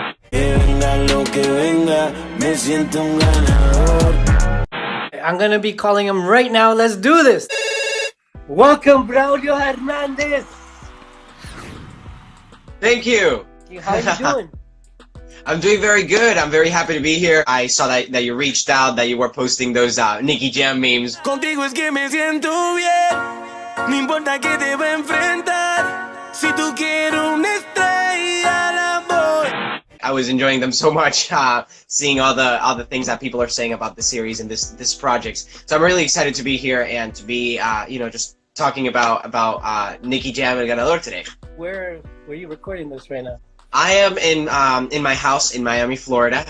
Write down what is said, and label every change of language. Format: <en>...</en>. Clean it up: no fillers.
<en>I'm gonna be calling him right now. Let's do this. Welcome, Braulio Hernández. Thank you. How are you doing? I'm doing very good. I'm very happy to be here. I saw that you reached out, that you were posting those Nicky Jam memes.</en> <es>Contigo es que me siento bien. No importa que te va a enfrentar. Si tú quieres una estrella, la voy.</es> <en>I was enjoying them so much, seeing all the things that people are saying about the series and this project. So I'm really excited to be here and to be, just talking about Nicky Jam and Ganador today. Where are you recording this right now? I am in my house in Miami, Florida.</en>